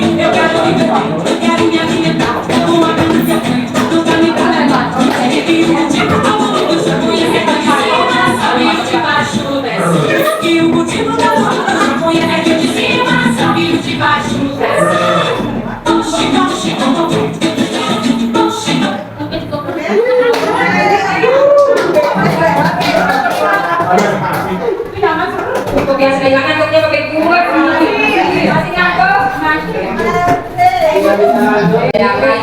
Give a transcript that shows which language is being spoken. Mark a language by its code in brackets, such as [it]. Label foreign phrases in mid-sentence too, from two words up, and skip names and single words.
[pt] Eu quero viver, quero me alimentar, uma ganância nunca me dá levar. E o motivo todo mundo já conhece aqui de cima, sobe o de baixo desce. E o motivo todo mundo já conhece aqui de cima, sobe o de baixo desce. [id] Biasa pegangan ngantuknya pakai kuat. Masih ngantuk? Ya, baik.